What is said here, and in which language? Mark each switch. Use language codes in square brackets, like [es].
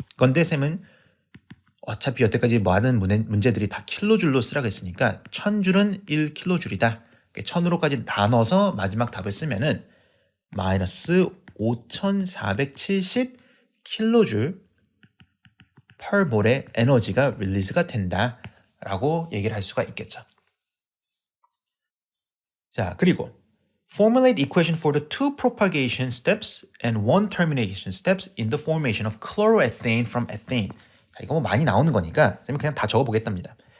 [ko] 그런데 쌤은 어차피 여태까지 많은 문제들이 다 킬로줄로 쓰라고 했으니까 1000줄은 1킬로줄이다. 1000으로까지 나눠서 마지막 답을 쓰면은 마이너스 5470 킬로줄 per 몰의 에너지가 릴리즈가 된다라고 얘기를 할 수가 있겠죠. [en] 자, 그리고 formulate equation for the two propagation steps and one termination steps in the formation of chloroethane from ethane. [ko] 자, 이거 뭐 많이 나오는 거니까 쌤이 그냥 다 적어보겠답니다.